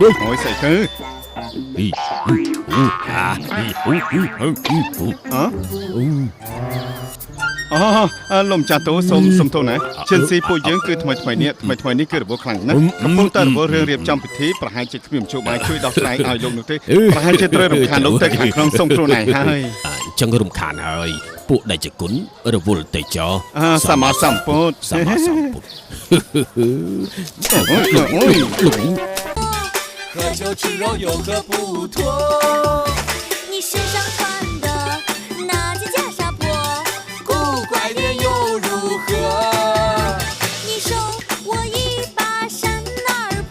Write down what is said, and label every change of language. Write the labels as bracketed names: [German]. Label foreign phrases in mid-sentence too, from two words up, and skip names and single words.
[Khmer] អូយស្អីទៅលោកម្ចាស់តូសុំទោសណាជិនស៊ីពួកយើងគឺថ្មីនេះគឺរបួសខ្លាំងណាស់កំពុងតែរវល់រឿងរៀបចំពិធីប្រហែលជាគ្មានមជ្ឈបាយជួយដោះស្រាយឲ្យលោកនោះទេប្រហែលជាត្រូវរំខានលោកទៅខាងក្នុងសុំខ្លួនឯងហើយ អញ្ចឹងរំខានហើយពួកដេចគុណរវល់ទៅចោ សម្មាសម្ពុទ្ធ [Chinese] 喝酒吃肉有何不妥你身上穿的那件袈裟破古怪点又如何你收我一把扇儿破